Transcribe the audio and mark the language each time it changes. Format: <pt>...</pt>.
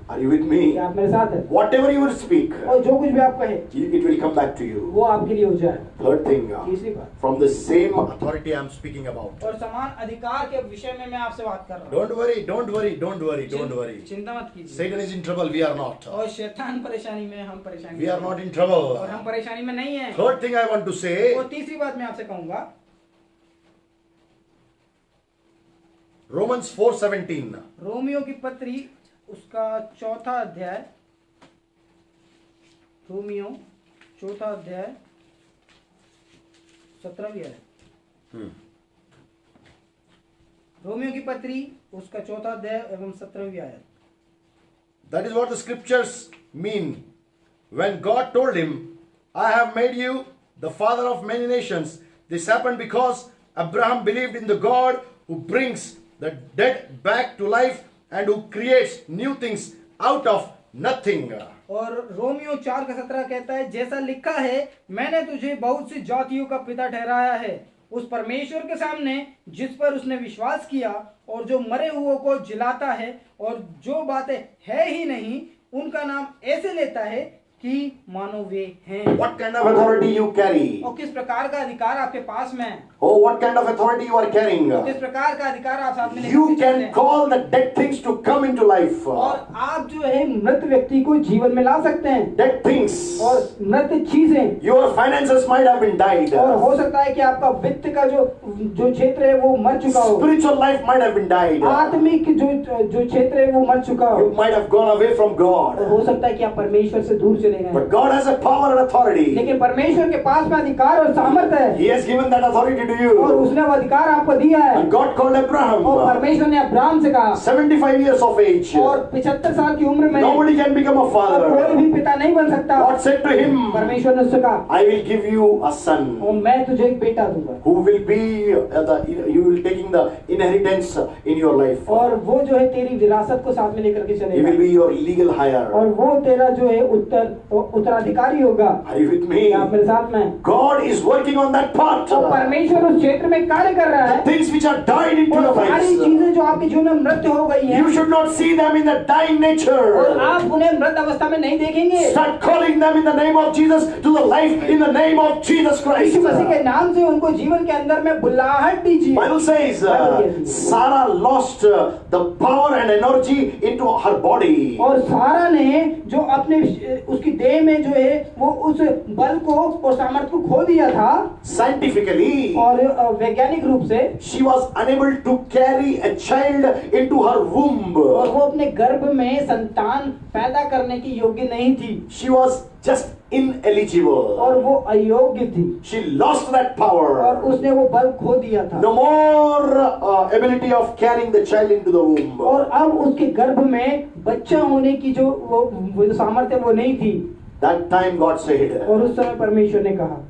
<en>Are you with me?</en> <hi>क्या आप मेरे साथ हैं?</hi> <en>Whatever you will speak,</en> <hi>और जो कुछ भी आप कहे</hi> <en>it will come back to you.</en> <hi>वो आपके लिए हो जाए।</hi> <en>Third thing,</en> <hi>तीसरी बात,</hi> <en>from the same authority I am speaking about.</en> <hi>और समान अधिकार के विषय में मैं आपसे बात कर रहा हूँ।</hi> <en>Don't worry, don't worry, don't worry, don't worry.</en> <hi>चिंता मत कीजिए।</hi> <en>Satan is in trouble, we are not.</en> <hi>और शैतान परेशानी में, हम परेशानी</hi> <en>We</en> <hi>में</hi> <en>are not in trouble.</en> <hi>और हम परेशानी में नहीं है।</hi> <en>Third thing I want to say,</en> <hi>और तीसरी बात मैं आपसे कहूंगा,</hi> <en>Romans 4:17.</en> <hi>रोमियो की पत्री उसका चौथा अध्याय, रोमियो चौथा अध्याय 17वीं आयत। रोमियो की पत्री उसका चौथा अध्याय एवं 17वीं आयत।</hi> <en>That is what the scriptures mean. When God told him, I have made you the father of many nations. This happened because Abraham believed in the God who brings the dead back to life and who creates new things out of nothing.</en> <hi>और Romeo 4:17 कहता है, जैसा लिखा है, मैंने तुझे बहुत सी जातियों का पिता ठहराया है, उस परमेश्वर के सामने जिस पर उसने विश्वास किया और जो मरे हुओं को जिलाता है और जो बातें है ही नहीं उनका नाम ऐसे लेता है कि मानो वे हैं।</hi> <en>What kind of authority you carry?</en> <hi>और किस प्रकार का अधिकार आपके पास में है?</hi> <en>Oh, what kind of authority you are carrying?</en> <hi>किस प्रकार का अधिकार आप साथ में लेकर</hi> <en>You</en> <hi>के चलते</hi> <en>can</en> <hi>हैं?</hi> <en>call the dead things to come into life.</en> <hi>और आप जो है मृत व्यक्ति को जीवन में ला सकते हैं।</hi> <en>Dead things.</en> <hi>और मृत चीजें,</hi> <en>Your finances might have been died.</en> <hi>और हो सकता है कि आपका वित्त का जो क्षेत्र है वो मर चुका हो।</hi> <en>Spiritual life might have been died.</en> <hi>आत्मिक जो क्षेत्र है वो मर चुका हो।</hi> <en>You might have gone away from God.</en> <hi>और हो सकता है कि आप परमेश्वर से दूर चले गए।</hi> <en>But God has a power and authority.</en> <hi>लेकिन परमेश्वर के पास में अधिकार और सामर्थ्य है।</hi> <en>He has given that authority to</en> <hi>और</hi> <en>you.</en> <hi>उसने वो अधिकार आपको दिया है।</hi> <en>And God called Abraham.</en> <hi>और परमेश्वर ने अब्राहम से कहा,</hi> <en>75 years of age.</en> <hi>और 75 साल की उम्र में</hi> <en>Nobody can become a</en> <hi>अब कोई</hi> <en>father.</en> <hi>भी पिता नहीं बन सकता।</hi> <en>God said to him,</en> <hi>परमेश्वर ने उससे कहा,</hi> <en>I will give you a son</en> <hi>और मैं तुझे एक बेटा दूंगा</hi> <en>who will be you will taking the inheritance in your life.</en> <hi>और वो जो है तेरी विरासत को साथ में लेकर के</hi> <en>He will</en> <hi>चलेगा</hi> <en>be your legal heir.</en> <hi>और वो तेरा जो है उत्तराधिकारी होगा।</hi> <en>Are you with me?</en> <hi>क्या आप मेरे साथ में?</hi> <en>God is working on that part.</en> <hi>और परमेश्वर उस क्षेत्र में कार्य कर रहा है।</hi> <en>Things which are died into</en> <hi>और</hi> <en>your</en> <hi>सारी</hi> <en>lives.</en> <hi>चीजें जो आपके जीवन में मृत्यु हो गई है</hi> <en>You should not see them in the dying</en> <hi>और</hi> <en>nature.</en> <hi>आप उन्हें मृत अवस्था में नहीं देखेंगे।</hi> <en>Start calling them in the name of Jesus to the life in the name of Jesus Christ.</en> <hi>यीशु मसीह के नाम से उनको जीवन के अंदर में बुलाहट दीजिए।</hi> <en>Bible says Sarah lost the power and energy into her body.</en> <hi>और सारा ने जो अपने उसकी देह में जो है वो उस बल को और सामर्थ्य को खो दिया था।</hi> <en>Scientifically,</en> <hi>और वैज्ञानिक रूप से</hi> <en>she was unable to carry a child into her womb.</en> <hi>और वो अपने गर्भ में संतान पैदा करने की योग्य नहीं थी।</hi> <en>She was just ineligible.</en> <hi>और वो अयोग्य थी।</hi> <en>She lost that power.</en> <hi>और उसने वो बल खो दिया था।</hi> <en>No more ability of carrying the child into the womb.</en> <hi>और अब उसके गर्भ में बच्चा होने की जो वो जो सामर्थ्य वो नहीं थी।</hi> <en>That time God said,</en> <hi>और उस समय परमेश्वर ने कहा,</hi>